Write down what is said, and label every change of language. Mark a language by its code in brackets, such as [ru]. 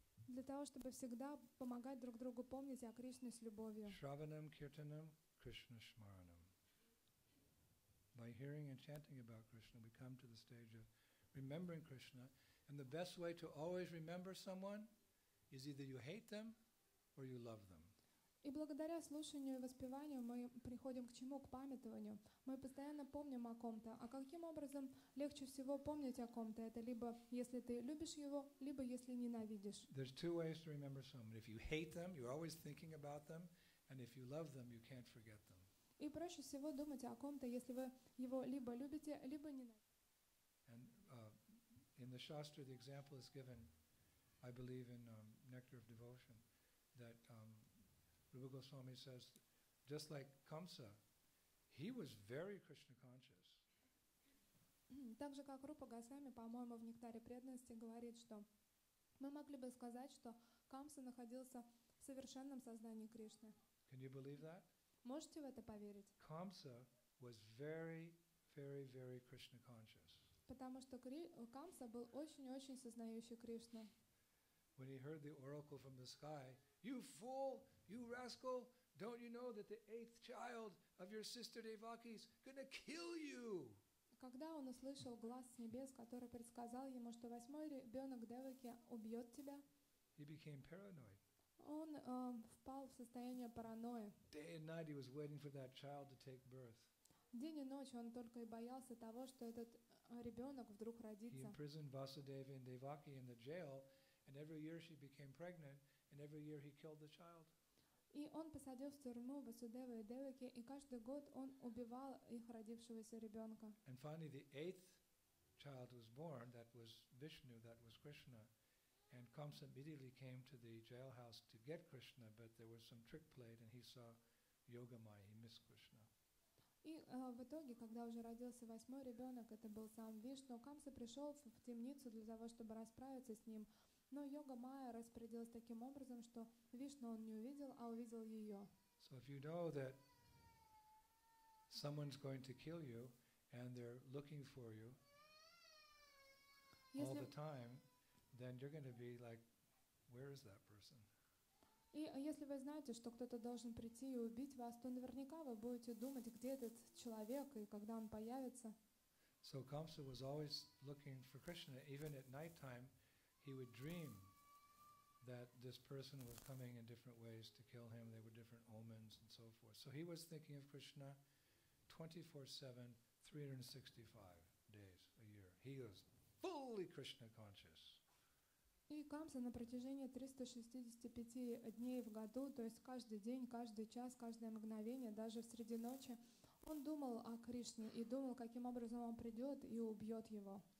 [ru] Для того, чтобы всегда помогать друг другу помнить о Кришне с любовью. [sa] Shravanam Kirtanam Krishna Shmaranam. [en] By hearing and chanting about Krishna, we come to the stage of remembering Krishna. And the best way to always remember someone is either you hate them or you love them. [ru] И благодаря слушанию и воспеванию мы приходим к чему? К памятованию. Мы постоянно помним о ком-то. А каким образом легче всего помнить о ком-то? Это либо если ты любишь его, либо если ненавидишь. [en] There's two ways to remember someone. If you hate them, you're always thinking about them, and if you love them, you can't forget them. [ru] И проще всего думать о ком-то, если вы его либо любите, либо ненавидите. [en] And in the Shastra, the example is given, I believe, in Nectar of Devotion, that Rupa Goswami says, just like Kamsa, he was very Krishna conscious. [ru] Так же, как Рупа Госвами, по-моему, в «Нектаре преданности» говорит, что мы могли бы сказать, что Камса находился в совершенном сознании Кришны. [en] Can you believe that? [ru] Можете в это поверить? [en] Kamsa was very, very, very Krishna conscious. [ru] Потому что Камса был очень-очень сознающий Кришну. [en] When he heard the oracle from the sky, "You fool, you rascal, don't you know that the 8th child of your sister Devaki is gonna kill you?" [ru] Когда он услышал глаз с небес, который предсказал ему, что 8-й ребенок Деваки убьет тебя, [en] he became paranoid. [ru] он впал в состояние паранойи. [en] Day and night he was waiting for that child to take birth. [ru] День и ночь он только и боялся того, что этот ребенок вдруг [en] He [ru] родится. [en] imprisoned Vasudeva and Devaki in the jail, and every year she became pregnant, and every year he killed the child. [ru] И он посадил в тюрьму Васудеву и Деваки, и каждый год он убивал их родившегося ребенка. [en] And finally the 8th child was born, that was Vishnu, that was Krishna. And Kamsa immediately came to the jailhouse to get Krishna, but there was some trick played, and he saw Yogamaya, he missed Krishna. [ru] И в итоге, когда уже родился 8-й ребенок, это был сам Вишну, Камса пришел в темницу для того, чтобы расправиться с ним. Но Йога-майя распорядилась таким образом, что Вишну он не увидел, а увидел ее. [en] So if you know that someone's going to kill you and they're looking for you all the time, then you're going to be like, where is that person? [ru] И если вы знаете, что кто-то должен прийти и убить вас, то наверняка вы будете думать, где этот человек и когда он появится. [en] So Kamsa was always looking for Krishna. Even at nighttime, he would dream that this person was coming in different ways to kill him. There were different omens and so forth. So he was thinking of Krishna 24/7, 365 days a year. He was fully Krishna conscious. [ru] И Камса на протяжении 365 дней в году, то есть каждый день, каждый час, каждое мгновение, даже среди ночи, он думал о Кришне и думал, каким образом он придет и убьет его.